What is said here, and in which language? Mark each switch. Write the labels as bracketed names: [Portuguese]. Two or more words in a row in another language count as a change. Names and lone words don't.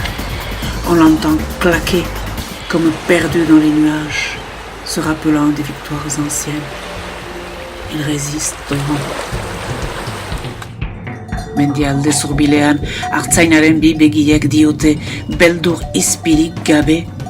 [French] On l'entend claquer comme perdu dans les nuages, se rappelant des victoires anciennes. Il résiste au vent. [Basque] Mendialde zurbilean, artzainaren bi begiek diote beldur izpirik gabe.